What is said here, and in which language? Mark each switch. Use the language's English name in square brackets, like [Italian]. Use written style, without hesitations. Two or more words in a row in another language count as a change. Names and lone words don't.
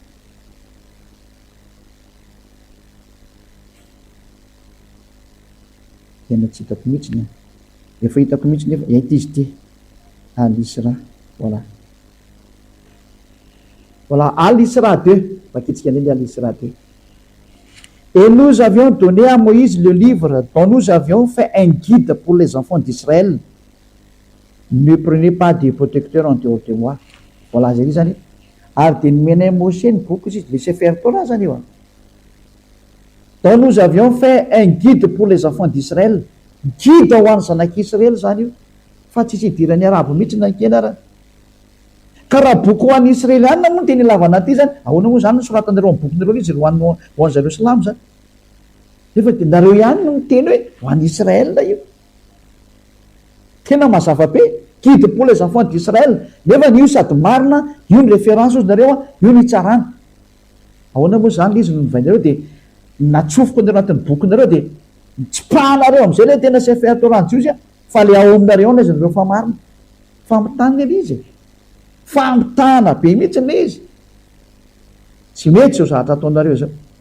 [Malagasy] tena tsy hitako mihitsy ny efa hitako mihitsy nefa ety izy ty Al-Isra voilà [French] voilà Al-Isra 2 [Malagasy] vakitsika ndray [French] le Al-Isra 2 et nous avions donné à Moïse le livre dont nous avions fait un guide pour les enfants d'Israël. Ne prenez pas des protecteurs en dehors de moi. [Malagasy] Voilà zay zany ary de nomenay Moshe ny boky izy le Sefer Torah zany io [French] dont nous avions fait un guide pour les enfants d'Israël guide [Malagasy] ho an'ny zanak'Israël zany io fa tsisy idirany arabo mihitsy nankena raha ka raha boky ho an'ny Israeliana moa teny ilavana ty zany ahoana moa zany soratanareo amin'ny bokinareo izy ho an'zareo silamo zany nefa de nareo ihany no miteny hoe ho an'ny Israel io tena mazava be [French] guide pour les enfants d'Israël [Malagasy] nefa io sady marina io ny référence ozy nareo a io ny tsarana ahoana moa zany izy no nivainareo de natsofoko anareo anatin'ny bokinareo de tsipahanareo am'izay le tena Sefer Torah izy a fa le ao aminareo na izy nareo fa marina famitana le izy famitana be mihitsy le izy tsy mety zao zahatra ataonareo zao